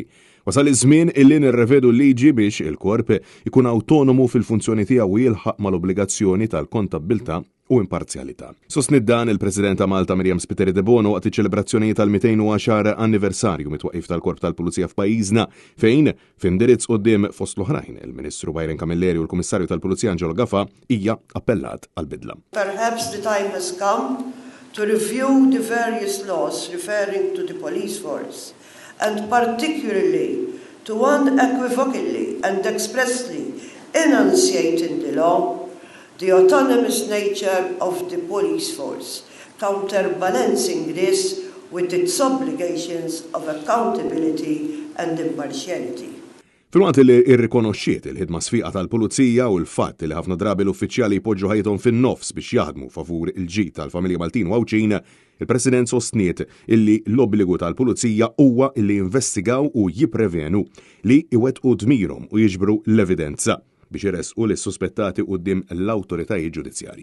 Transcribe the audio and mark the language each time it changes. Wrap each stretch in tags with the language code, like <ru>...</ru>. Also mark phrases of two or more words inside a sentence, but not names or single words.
<mt>Wasal iż-żmien illi nirrevedu l-liġi biex il-korp ikun awtonomu fil-funzjoni tiegħu jilħaq mal-obbligazzjoni tal-kontabilta u imparzjalità. Sostnit dan il-President ta' Malta Miriam Spiteri de Bono waqt iċ-ċelebrazzjonijiet tal-210 anniversarju mit-twaqqif tal-Korp tal-Pulizija f'pajjiżna fejn f'indirizz quddiem fost l-oħrajn il-Ministru Byron Camilleri u l-Kummissarju tal-Pulizija Angelo Gaffa hija appellat għall-bidla.</mt> <en>Perhaps the time has come to review the various laws referring to the police force and particularly to one unequivocally and expressly enunciating the law the autonomous nature of the police force, counterbalancing this with its obligations of accountability and impartiality.</en> <mt>Filwaqt li irrikonoxxiet il-ħidma sfiqa tal-pulizija u l-fatt li ħafna drabi l-uffiċjali jpoġġu ħajthom fin-nofs biex jaħdmu favur il-ġid tal-familja Maltin u Għawċin, il-President sostniet illi l-obbligu tal-pulizija huwa illi jinvestigaw u jipprevenu li iwettqu dmirhom u jiġbru l-evidenza biex iresqu lis-suspettati quddiem l-awtoritajiet ġudizzjarji.</mt>